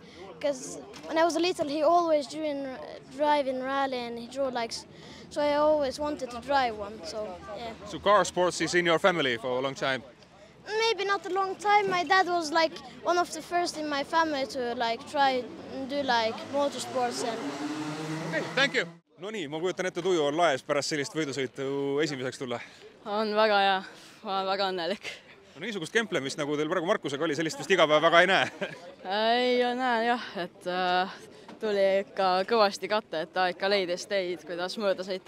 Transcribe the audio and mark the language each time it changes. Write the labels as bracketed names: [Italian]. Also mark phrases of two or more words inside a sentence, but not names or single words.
[English] Because when I was little, he always drive in rally and he drove so I always wanted to drive one. So yeah. So car sports is in your family for a long time? Maybe not a long time. My dad was one of the first in my family to try and do motorsports and. Okay, thank you. [Estonian] No nii, ma kujutan ette, tuju on laes pärast sellist võidusõitu esimeseks tulla. On väga hea, ma olen väga õnnelik. No niisugust kemplemist, nagu teil praegu Markusega oli, sellist vist iga päev väga ei näe. Ei näen jah, et tuli ikka kõvasti katta, et ta ikka leidis teid, kuidas mööda sõita.